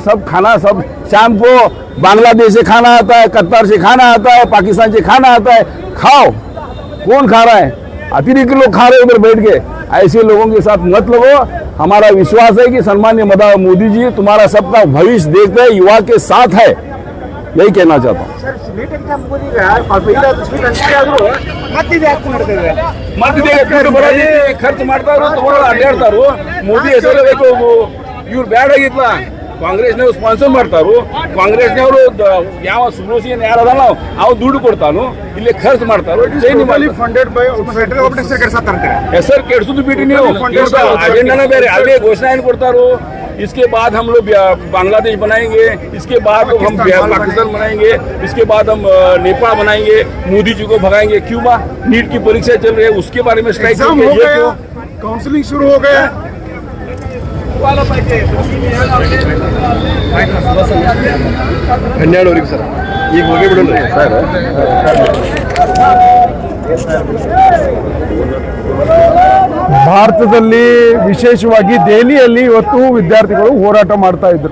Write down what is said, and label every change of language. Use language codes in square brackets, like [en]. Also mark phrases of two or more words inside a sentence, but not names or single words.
[hi] सब खाना, सब शाम को बांग्लादेश से खाना आता है, कतर से खाना आता है, पाकिस्तान से खाना आता है. खाओ. कौन खा रहा है? अतिरिक्त लोग खा रहे हैं उधर बैठ के. ऐसे लोगों के साथ मत लगो. हमारा विश्वास है कि सम्मान्य मोदी जी तुम्हारा सबका भविष्य देखते हैं, युवा के साथ है. यही कहना चाहता हूँ. [kn] ಖರ್ಚು ಮಾಡ್ತಾರು, ಅಡ್ಡಾಡ್ತಾರು. ಮೋದಿ ಹೆಸರು ಇವ್ರು ಬೇಡ ಆಗಿತ್ಲ, ಕಾಂಗ್ರೆಸ್ನವ್ರು ಸ್ಪಾನ್ಸರ್ ಮಾಡ್ತಾರು. ಕಾಂಗ್ರೆಸ್ನವರು ಯಾವ ಸುಬ್ರೋಸಿಯನ್ ಯಾರದಲ್ಲ ಅವ್ ದುಡ್ಡು ಕೊಡ್ತಾನು, ಇಲ್ಲಿ ಖರ್ಚು ಮಾಡ್ತಾರು. ಹೆಸರು ಕೆಡ್ಸುದು ಬಿಟ್ಟು ನೀವು ಅಜೆಂಡಾನೇ ಬೇರೆ. ಅದೇ ಘೋಷಣೆ ಏನು ಕೊಡ್ತಾರು, [hi] इसके बाद हम लोग बांग्लादेश बनाएंगे, इसके बाद हम पाकिस्तान बनाएंगे, इसके बाद हम नेपाल बनाएंगे, मोदी जी को भगाएंगे. क्यों बा? नीट की परीक्षा चल रही है, उसके बारे में स्ट्राइक हो गया, काउंसलिंग शुरू हो गया. [kn] ಹನ್ನೆರಡುವರೆಗೆ ಸರ್, ಈಗ ಹೋಗಿ ಬಿಡೋಣ ಸರ್. ಭಾರತದಲ್ಲಿ ವಿಶೇಷವಾಗಿ ದೆಹಲಿಯಲ್ಲಿ ಇವತ್ತು ವಿದ್ಯಾರ್ಥಿಗಳು ಹೋರಾಟ ಮಾಡ್ತಾ ಇದ್ರು.